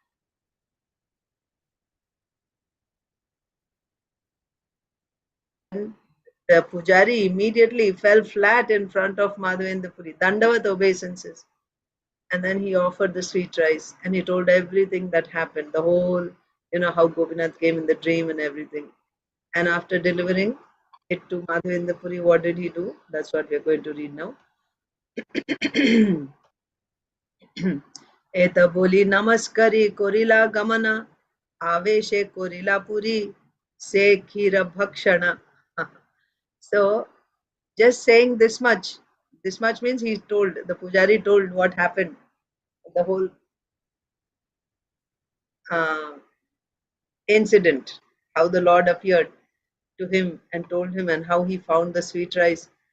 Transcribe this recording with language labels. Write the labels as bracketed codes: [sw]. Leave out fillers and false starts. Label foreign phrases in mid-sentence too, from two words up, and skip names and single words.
[en] The Pujari immediately fell flat in front of Madhavendra Puri, Dandavat obeisances. And then he offered the sweet rice and he told everything that happened, the whole, how Gopinath came in the dream and everything. And after delivering it to Madhavendra Puri, what did he do? That's what we are going to read now. [bn] এত বলি নমস্করি করিলা গমন আবেশে করিলা পুরী সে ক্ষীর ভক্ষণ. [en] So just saying this much means he told, the pujari told what happened, the whole uh, incident, how the Lord appeared to him and told him, and how he found the sweet rice.